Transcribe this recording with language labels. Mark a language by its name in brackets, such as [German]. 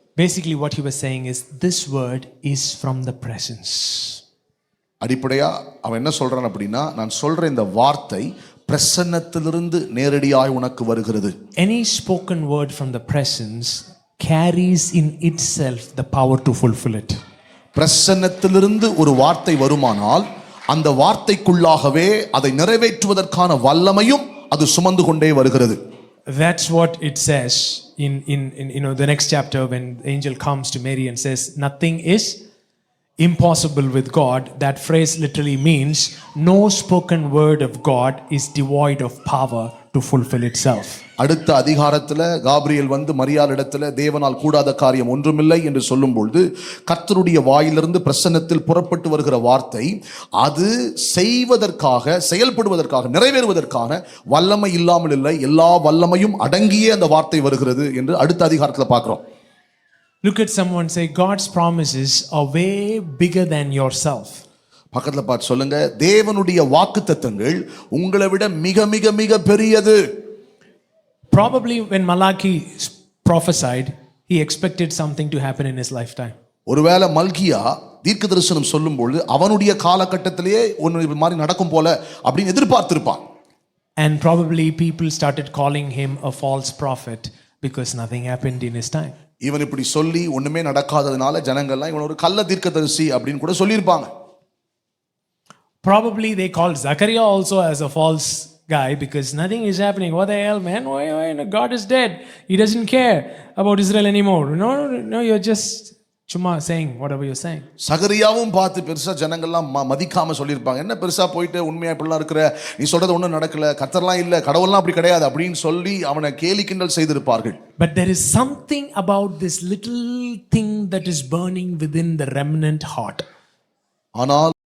[English] Basically what he was saying is, this word is from the presence. [Tamil] அடிப்படையா அவன் என்ன சொல்றான் அப்படின்னா, நான் சொல்ற இந்த வார்த்தை பிரசன்னத்திலிருந்து நேரடியாய் உனக்கு வருகிறது. [English] Any spoken word from the presence carries in itself the power to fulfill it. [Tamil] பிரசன்னத்திலிருந்து ஒரு வார்த்தை வருமானால் அந்த வார்த்தைக்குள்ளாகவே அதை நிறைவேற்றுவதற்கான வல்லமையும் அது சுமந்து கொண்டே வருகிறது. [English] That's what it says in the next chapter, when the angel comes to Mary and says nothing is impossible with God. That phrase literally means no spoken word of God is devoid of power to fulfill itself. [Tamil] அடுத்த அதிகாரத்துல Gabriel வந்து மரியாள் இடத்துல தேவனால் கூடாத காரியம் ஒன்றுமில்லை என்று சொல்லும்பொழுது, கர்த்தருடைய வாயிலிருந்து பிரசன்னத்தில் புறப்பட்டு வருகிற வார்த்தை அது செய்வதற்காக, செயல்படுவதற்காக, நிறைவேறுவதற்கான வல்லமை இல்லாமல் இல்லை, எல்லா வல்லமையும் அடங்கியே அந்த வார்த்தை வருகிறது என்று அடுத்த அதிகாரத்துல பார்க்கிறோம். [English] Look at someone, say, God's promises are way bigger than yourself. [Tamil] பக்கத்துல பார்த்து சொல்லுங்க, தேவனுடைய வாக்குத்தத்தங்கள் உங்களை விட மிக மிக மிக பெரியது. [English] Probably when Malachi prophesied, he expected something to happen in his lifetime. [Tamil] ஒருவேளை மல்கியா தீர்க்க தரிசனம் சொல்லும்போது அவனுடைய காலகட்டத்திலேயே ஒன்று மாதிரி நடக்கும் போல அப்படின்னு எதிர்பார்த்திருப்பான். [English] And probably people started calling him a false prophet because nothing happened in his time. [Tamil] இவன் இப்படி சொல்லி ஒண்ணுமே நடக்காததுனால ஜனங்கள்லாம் இவன் ஒரு கள்ள தீர்க்கதரிசி அப்படின்னு கூட சொல்லியிருப்பாங்க. [English] Probably they called Zachariah also as a false guy because nothing is happening. What the hell, man? Why, God is dead. He doesn't care about Israel anymore. No, you're just சும்மா saying whatever you're saying. [Tamil] சகரியாவும் பார்த்து பெருசா ஜனங்கள்லாம் மதிக்காம சொல்லியிருப்பாங்க. என்ன பெருசா போயிட்டு உண்மையா இப்படிலாம் இருக்கிற, நீ சொல்றது ஒன்றும் நடக்கல, கர்த்தர்லாம் இல்லை, கடவுள்லாம் அப்படி கிடையாது அப்படின்னு சொல்லி அவனை கேலி கிண்டல் செய்திருப்பார்கள். [English] But there is something about this little thing that is burning within the remnant heart. [Tamil] ஆனால்